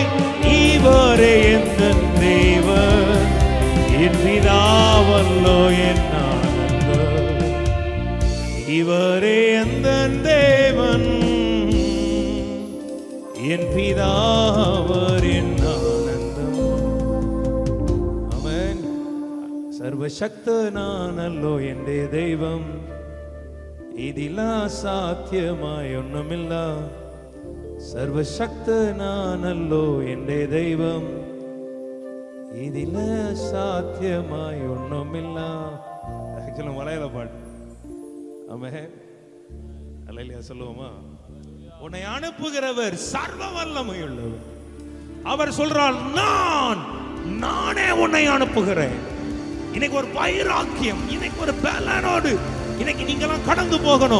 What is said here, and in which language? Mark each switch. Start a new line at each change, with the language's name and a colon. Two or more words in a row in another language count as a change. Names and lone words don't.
Tamil: இவரே எந்த தேவன், என் பிதாவல்லோ என் ஆனந்தம். இவரே எந்த தேவன், என் பிதாவர் என் ஆனந்தம். ஆமென்.
Malayalam: സർവശക്തനാണല്ലോ എൻ്റെ ദൈവം, ഇതിൽ അസാധ്യമായി ഒന്നുമില്ല. സർവശക്തനാണല്ലോ എൻ്റെ ദൈവം, ഇതിൽ അസാധ്യമായി ഒന്നുമില്ല. ആക്ച്വലി മലയാള പാട്ട്.
Tamil: ஆமென். அல்லேலூயா சொல்லுவோமா? உன்னை அனுப்புகிறவர் சர்வ வல்லமையுள்ளவர். அவர் சொல்றார், நானே உன்னை அனுப்புகிறேன். இன்னைக்கு ஒரு வைராக்கியம், இன்னைக்கு ஒரு பலனோடு இன்னைக்கு நீங்களாம் கடந்து போகணும்.